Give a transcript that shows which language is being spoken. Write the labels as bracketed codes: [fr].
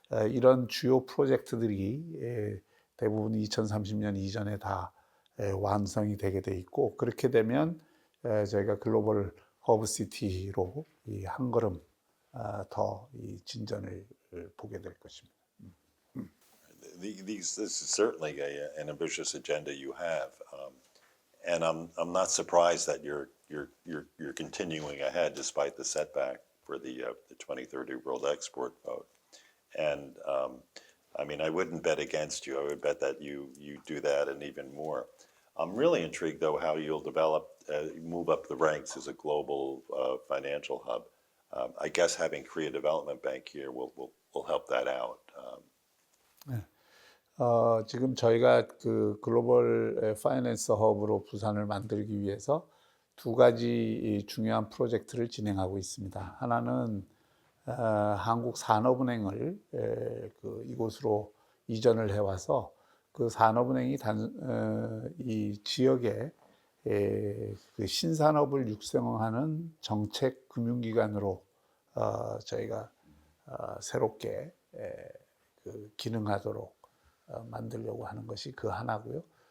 [ko] 이런 주요 프로젝트들이 대부분 2030년 이전에 다 완성이 되게 돼 있고, 그렇게 되면 저희가 글로벌 허브시티로 한 걸음 더 진전을 보게 될 것입니다. [en] This is certainly an ambitious agenda you have, and I'm not surprised that you're continuing ahead despite the setback for the 2030 World Export Vote. And I mean, I wouldn't bet against you. I would bet that you do that and even more. I'm really intrigued, though, how you'll move up the ranks as a global financial hub. I guess having Korea Development Bank here will help that out. [ko] 지금 저희가 그 글로벌 파이낸스 허브로 부산을 만들기 위해서 두 가지 중요한 프로젝트를 진행하고 있습니다. 하나는 한국산업은행을 이곳으로 이전을 해와서 그 산업은행이 이 지역에 그 신산업을 육성하는 정책 금융기관으로 저희가 새롭게 그 기능하도록 만들려고 하는 것이 그 하나고요.